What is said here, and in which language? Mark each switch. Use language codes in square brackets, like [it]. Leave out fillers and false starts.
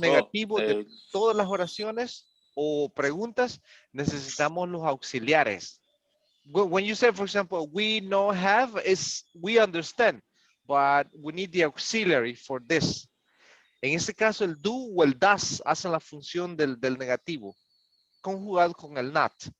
[es] negativos de todas las oraciones o preguntas, necesitamos los auxiliares. [en] When you say, for example, we no have, is we understand, but we need the auxiliary for this. [es] En este caso, el do o el das hacen la función del negativo, conjugado con el not.